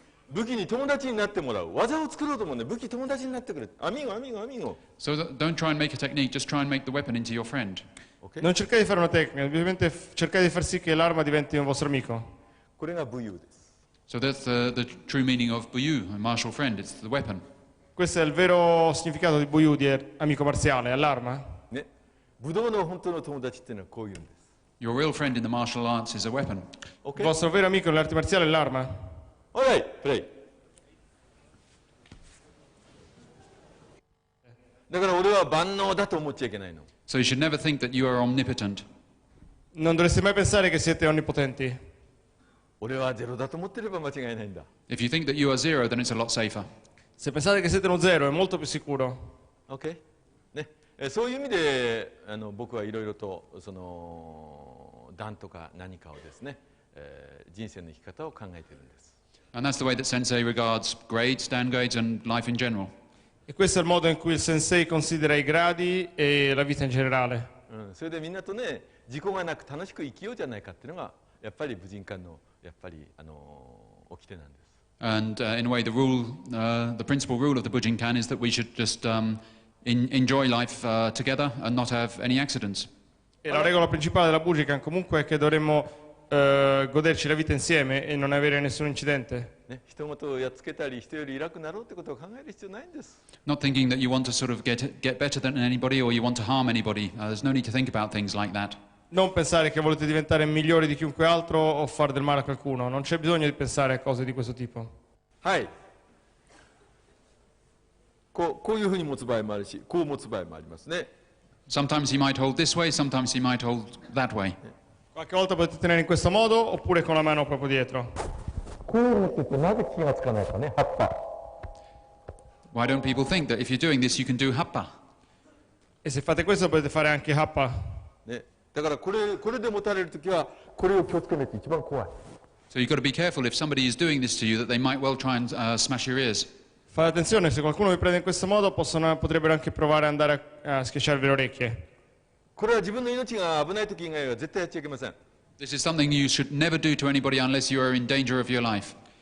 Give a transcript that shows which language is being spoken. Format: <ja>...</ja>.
<ja>武器に友達になってもらう。技を作ろうと思うね。武器友達になってくれ。</ja> <es>Amigo, amigo, amigo.</es> <en>So don't try and make a technique, just try and make the weapon into your friend.</en> <it>Non cercate di fare una tecnica, ovviamente cercate di far sì che l'arma diventi un vostro amico.</it> <ja>これが武勇です。</ja> <en>So that's the true meaning of buyu, a martial friend. It's the weapon.</en> <it>Questo è il vero significato di Buyu, di amico marziale, è l'arma.</it> <ja>ね、武道の本当の友達っていうのはこういうんです。</ja> <en>Your real friend in the martial arts is a weapon.</en> <it>Il vostro vero amico nell'arte marziale è l'arma.</it> <en>Alright, play.</en> <ja>だから俺は万能だと思っちゃいけないの。</ja> <en>So you should never think that you are omnipotent.</en> <it>Non dovreste mai pensare che siete onnipotenti.</it> <ja>俺はゼロだと思ってれば間違いないんだ。</ja> <en>If you think that you are zero, then it's a lot safer.</en> <it>Se pensate che siete uno zero è molto più sicuro.</it> <en>OK?</en> <ja>ね、そういう意味で僕はいろいろとその段とか何かをですね、人生の生き方を考えているんです。</ja> <en>And that's the way that Sensei regards grades, downgrades, and life in general.</en> <it>E questo è il modo in cui il sensei considera i gradi e la vita in generale.</it> <ja>それでみんなとね、事故がなく楽しく生きようじゃないかっていうのがやっぱり武人館のやっぱり掟なんです。</ja> <en>And in a way, the principal rule of the Bujinkan is that we should just enjoy life together and not have any accidents.</en> <it>E la regola principale della Bujinkan comunque è che dovremmo goderci la vita insieme e non avere nessun incidente.</it> <ja>ね、人事をやっつけたり人より偉くなろうってことを考える必要ないんです。</ja> <en>Not thinking that you want to sort of get better than anybody or you want to harm anybody. There's no need to think about things like that.</en> <it>Non pensare che volete diventare migliori di chiunque altro o fare del male a qualcuno. Non c'è bisogno di pensare a cose di questo tipo.</it> <ja>はい。こういうふうに持つ場合もあるし、こう持つ場合もありますね。</ja> <en>Sometimes he might hold this way, sometimes he might hold that way.</en> <it>Qualche volta potete tenere in questo modo oppure con la mano proprio dietro.</it> <ja>こう持っててなぜ気がつかないかね、葉っぱ。</ja> <en>Why don't people think that if you're doing this, you can do Happa?</en> <it>E se fate questo potete fare anche Happa.</it> <ja>ね、だからこれで持たれるときはこれを気をつけないと一番怖い。</ja> <en>So you've got to be careful if somebody is doing this to you that they might well try and smash your ears.</en> <it>Fate attenzione, se qualcuno vi prende in questo modo potrebbero anche provare ad andare a schiacciarvi le orecchie.</it> <ja>これは自分の命が危ないとき以外は絶対やっちゃいけません。</ja> <en>This is something you should never do to anybody unless you are in danger of your life.</en>